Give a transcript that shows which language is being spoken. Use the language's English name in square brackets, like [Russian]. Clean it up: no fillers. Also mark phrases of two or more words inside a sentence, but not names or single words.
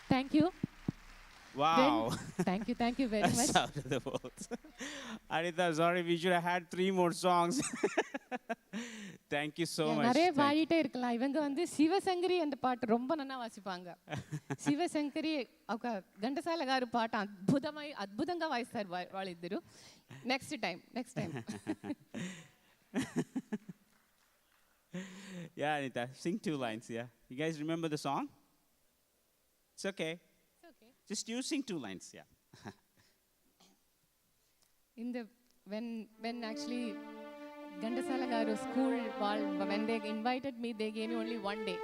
[English] Thank you. Wow. Thank you very much. That's out of the world. Anita, sorry, we should have had 3 more songs. Thank you so much. [Tamil] நிறைய பாடிட்டே இருக்கலாம். இவங்க வந்து சிவசங்கரி அந்த பாட்டு ரொம்ப நல்லா வாசிப்பாங்க. [Telugu] శివశంకరి ఒక ఘంటసాల గారు పాట అద్భుతంగా వాయిస్తారు వాళ్ళిద్దరు. [English] next time. Yeah, Anita, sing 2 lines, yeah. You guys remember the song? It's okay. Just you sing 2 lines, yeah. When actually Gandasala garu school when they invited me, they gave me only 1 day.